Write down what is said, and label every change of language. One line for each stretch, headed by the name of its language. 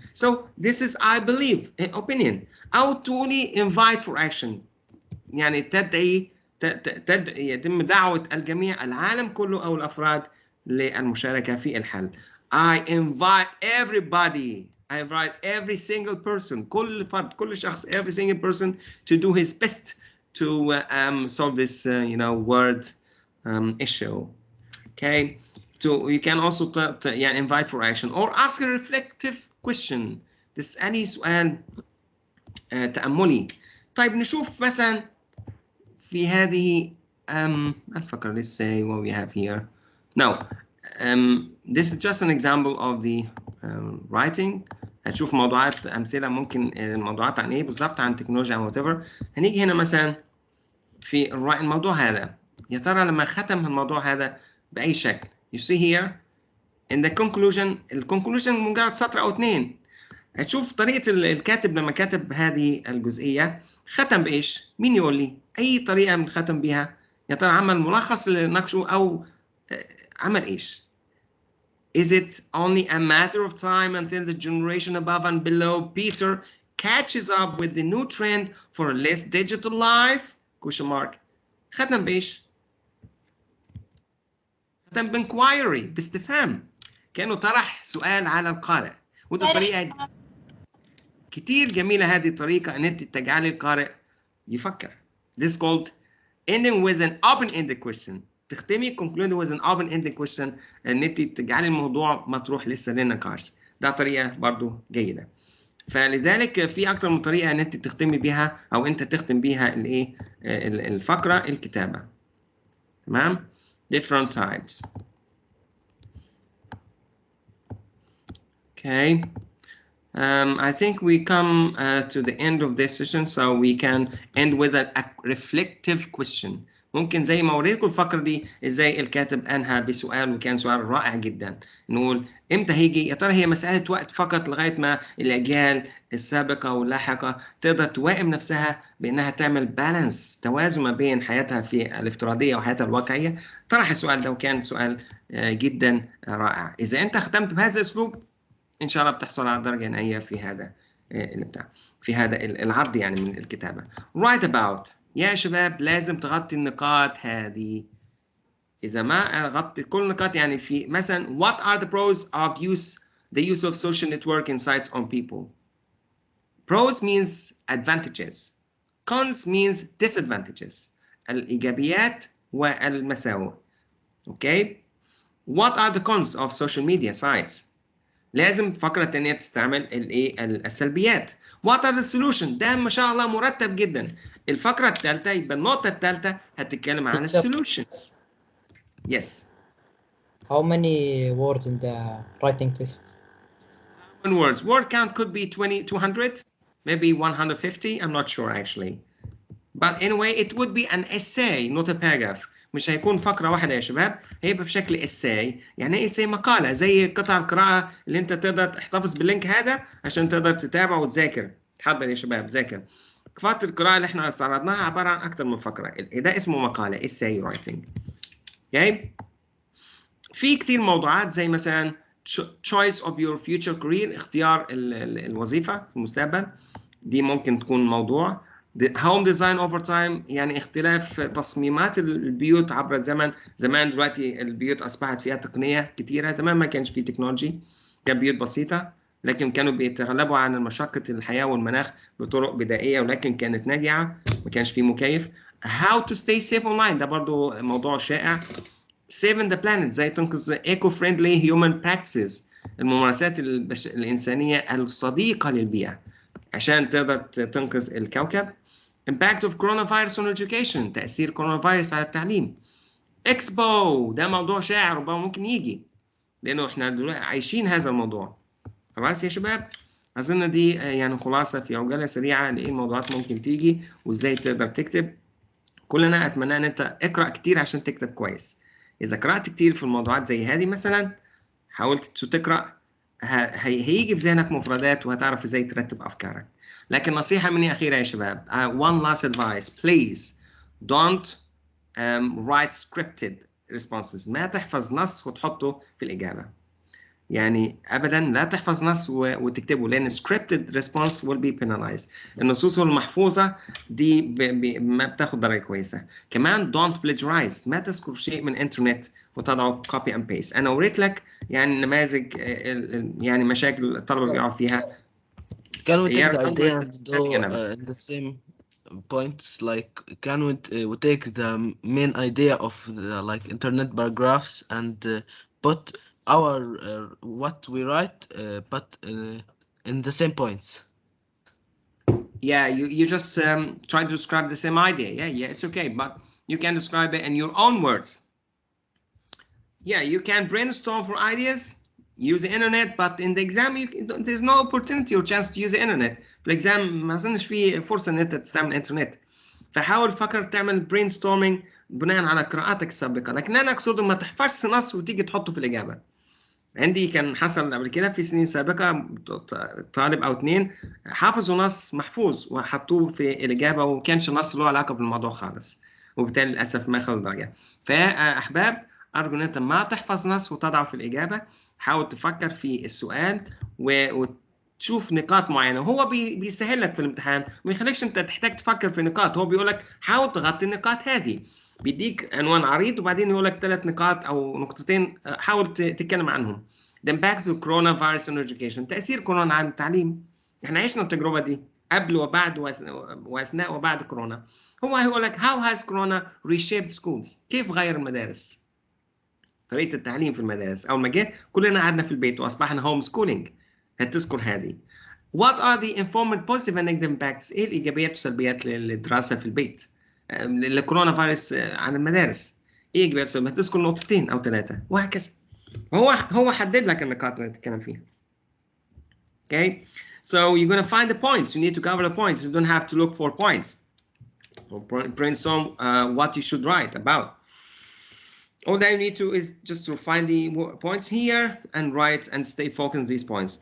English: So this is, I believe, an opinion.
Arabic: أو تقولي
English: invite for action،
Arabic: يعني يتم دعوة الجميع، العالم كله أو الأفراد، للمشاركة في الحل.
English: I invite everybody, I invite every single person،
Arabic: كل فرد، كل شخص،
English: every single person to do his best to solve this, you know, world issue. Okay, so you can also يعني invite for action or ask a reflective question،
Arabic: تسألي سؤال تأملي. طيب نشوف مثلا في هذه الفقرة.
English: Let's say what we have here. Now, this is just an example of the writing.
Arabic: هتشوف موضوعات أمثلة، ممكن الموضوعات عن إيه بالضبط، عن تكنولوجيا أو whatever. هنيجي هنا مثلا في الموضوع هذا، يا ترى لما ختم الموضوع هذا بأي شكل.
English: You see here in the conclusion،
Arabic: الكونكلوجن مجرد سطر أو 2. هتشوف طريقة الكاتب لما كتب هذه الجزئية ختم بإيش؟ مين يقول لي؟ أي طريقة من ختم بها؟ يا ترى عمل ملخص اللي ناقشه أو عمل إيش؟
English: Is it only a matter of time until the generation above and below Peter catches up with the new trend for a less digital life? Question mark.
Arabic: ختم بإيش؟ ختم بانكوايري، باستفهام. كأنه طرح سؤال على القارئ. وده طريقة كتير جميلة، هذه الطريقة أن أنت تجعلي القارئ يفكر.
English: This is called ending with an open-ended question.
Arabic: تختمي
English: conclude with an open-ended question،
Arabic: ان انت تجعلي الموضوع مطروح لسه للنقاش. ده طريقه برضو جيده. فلذلك في اكتر من طريقه ان انت تختمي بيها او انت تختم بيها الايه الفقره الكتابه. تمام؟
English: different types. Okay. I think we come to the end of this session, so we can end with a reflective question.
Arabic: ممكن زي ما وريتكم الفقرة دي ازاي الكاتب انهى بسؤال، وكان سؤال رائع جدا. نقول امتى هيجي؟ يا ترى هي مسألة وقت فقط لغاية ما الأجيال السابقة واللاحقة تقدر توائم نفسها بأنها تعمل بالانس، توازن ما بين حياتها في الافتراضية وحياتها الواقعية؟ طرح السؤال ده وكان سؤال جدا رائع. إذا أنت ختمت بهذا الأسلوب إن شاء الله بتحصل على درجة نهائية في هذا في هذا العرض يعني من الكتابة.
English: Write about.
Arabic: يا شباب لازم تغطي النقاط هذه. إذا ما غطيت كل النقاط يعني في مثلا
English: what are the pros of the use of social networking sites on people. Pros means advantages. Cons means disadvantages.
Arabic: الإيجابيات والمساوئ. Okay.
English: What are the cons of social media sites?
Arabic: لازم فقرة تانية تستعمل الايه السلبيات.
English: What are the solution؟
Arabic: ده ما شاء الله مرتب جدا. الفقرة الثالثة يبقى النقطة الثالثة هتتكلم عن السولوشنز.
English: Yes. How many words in the writing test? One words. Word count could be 200, maybe 150. I'm not sure actually. But anyway, it would be an essay, not a paragraph.
Arabic: مش هيكون فقرة واحدة يا شباب، هيبقى بشكل essay. يعني ايه essay؟ مقالة زي قطع القراءة اللي انت تقدر تحتفظ باللينك هذا عشان تقدر تتابع وتذاكر. تحضر يا شباب ذاكر. قطعة القراءة اللي احنا استعرضناها عبارة عن أكتر من فقرة. ده اسمه مقالة essay writing.
English: okay. في كتير موضوعات زي مثلا choice of your future career،
Arabic: اختيار الوظيفة في المستقبل. دي ممكن تكون موضوع.
English: home design over time،
Arabic: يعني اختلاف تصميمات البيوت عبر الزمن. زمان دلوقتي البيوت أصبحت فيها تقنية كتيرة، زمان ما كانش فيه تكنولوجي، كان بيوت بسيطة لكن كانوا بيتغلبوا عن مشقة الحياة والمناخ بطرق بدائية ولكن كانت ناجعة، ما كانش فيه مكيف.
English: how to stay safe online،
Arabic: ده برضو موضوع شائع.
English: saving the planet،
Arabic: زي تنقذ
English: eco-friendly human practices،
Arabic: الممارسات الإنسانية الصديقة للبيئة عشان تقدر تنقذ الكوكب.
English: impact of coronavirus on education،
Arabic: تأثير كورونا فيروس على التعليم. expo، ده موضوع شائع ربما ممكن يجي لأنه احنا دلوقتي عايشين هذا الموضوع. خلاص يا شباب، أظن دي يعني خلاصة في عجالة سريعة لإيه الموضوعات ممكن تيجي وإزاي تقدر تكتب. كلنا أتمنى أن أنت اقرأ كتير عشان تكتب كويس. إذا قرأت كتير في الموضوعات زي هذه مثلا، حاولت تقرأ، هيجي في ذهنك مفردات وهتعرف ازاي ترتب افكارك. لكن نصيحة مني أخيرة يا شباب.
English: One last advice, please don't write scripted responses.
Arabic: ما تحفظ نص وتحطه في الإجابة. يعني أبدا لا تحفظ نص وتكتبه، لأن
English: scripted response will be penalized.
Arabic: النصوص المحفوظة دي ما بتاخد درجة كويسة. كمان
English: don't plagiarize،
Arabic: ما تذكر شيء من الإنترنت وتضعه
English: copy and paste.
Arabic: أنا أوريت لك يعني نماذج يعني مشاكل الطلبة بيقعوا فيها.
English: Can we take the idea and do the same points? Like, can we take the main idea of the like internet paragraphs and put our what we write, but in the same points? Yeah, you just try to describe the same idea. Yeah, it's okay, but you can describe it in your own words. Yeah, you can brainstorm for ideas, use the internet, but in the exam there's no opportunity or chance to use the internet.
Arabic: في الإكزام ما أظنش فيه فرصة إن أنت تستعمل الإنترنت. فحاول فكر تعمل brainstorming بناء على قراءاتك السابقة، لكن أنا أقصد ما تحفظش نص وتيجي تحطه في الإجابة. عندي كان حصل قبل كده في سنين سابقة طالب أو اتنين حافظوا نص محفوظ وحطوه في الإجابة وكانش نص له علاقة بالموضوع خالص. وبالتالي للاسف ما اخذوا درجه. فيا احباب ارجو ان انت ما تحفظ نص وتضعه في الاجابه، حاول تفكر في السؤال وتشوف نقاط معينه، وهو بيسهل لك في الامتحان، ما يخليكش انت تحتاج تفكر في نقاط، هو بيقول لك حاول تغطي النقاط هذه، بيديك عنوان عريض وبعدين يقول لك 3 نقاط او نقطتين حاول تتكلم عنهم.
English: The impact of coronavirus on education،
Arabic: تأثير كورونا على التعليم. احنا عشنا التجربة دي قبل وبعد وأثناء وبعد كورونا. هو هيقول لك
English: how has corona reshaped schools،
Arabic: كيف غير المدارس، طريقة التعليم في المدارس. أول ما جه كلنا قعدنا في البيت وأصبحنا هوم سكولينج، هتذكر هذه.
English: What are the informal positive and negative impacts،
Arabic: إيه الإيجابيات والسلبيات للدراسة في البيت للكورونا فيروس على المدارس، إيه إيجابيات والسلبيات، هتذكر نقطتين أو 3 وهكذا. هو حدد لك النقاط اللي تتكلم فيها.
English: Okay, so you're going to find the points. You need to cover the points. You don't have to look for points. Or brainstorm what you should write about. All that you need to is just to find the points here and write and stay focused on these points.